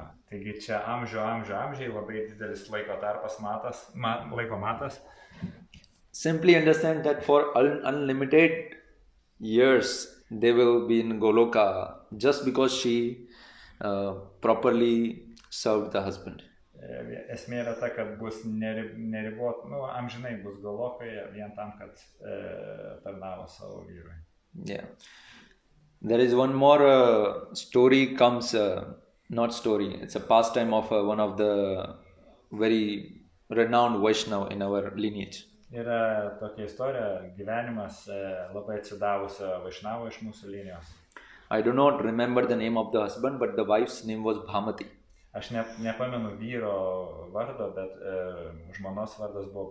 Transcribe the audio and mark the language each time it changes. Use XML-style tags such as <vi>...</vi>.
<lt>Taigi čia amžiai labai didelis laiko tarpas laiko matas.</lt> <en>Simply understand that for unlimited years they will be in Goloka just because she properly served the husband.</en> <lt>Esmė yra ta, kad bus neribot, amžinai bus Golokoje vien tam, kad tarnavo savo vyrui. Yeah.</lt> <en>There is one more story comes, not story, it's a pastime of one of the very renowned Vaishnava in our lineage.</en> <lt>Yra tokia istorija, gyvenimas labai atsidavusio Vaishnavo iš mūsų linijos.</lt> <en>I do not remember the name of the husband, but the wife's name was Bhamati.</en> <lt>Aš nepamenu vyro vardo, bet žmonos vardas buvo</lt>